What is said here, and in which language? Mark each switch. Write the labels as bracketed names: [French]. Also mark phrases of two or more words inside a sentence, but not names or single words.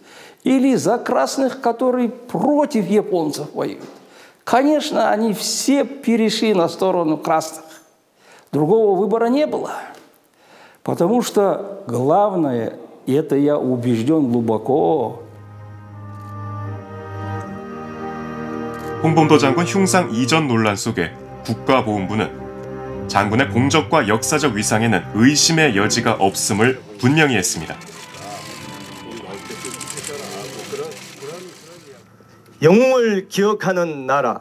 [Russian] Или за красных, которые против японцев воюют? Конечно, они все перешли на сторону красных. Другого выбора не было. Потому что главное, и это я убежден глубоко. [Korean] 홍범도 장군 흉상 이전 논란 속에 국가보훈부는 장군의 공적과 역사적 위상에는 의심의 여지가 없음을 분명히 했습니다. 영웅을 기억하는 나라.